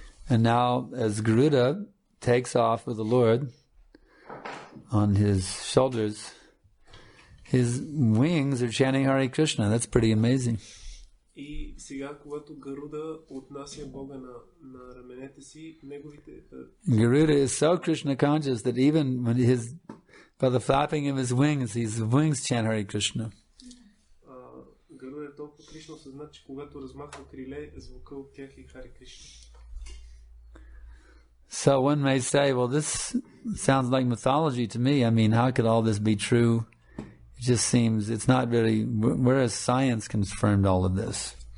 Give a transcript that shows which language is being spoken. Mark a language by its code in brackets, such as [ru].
[en] And now, as Garuda takes off with the Lord on his shoulders, his wings are chanting Hare Krishna. That's pretty amazing. [bg] И сега, когато Гаруда отнася Бога на раменете си, неговите... [en] Garuda is so Krishna conscious that even when by the flapping of his wings chant Hare Krishna. [bg] Гаруда е толкова Кришна осъзнат, че когато размахва криле, звука от тях е Харе Кришна. [en] So one may say, well, this sounds like mythology to me. I mean, how could all this be true? It just seems it's not really, whereas science confirmed all of this.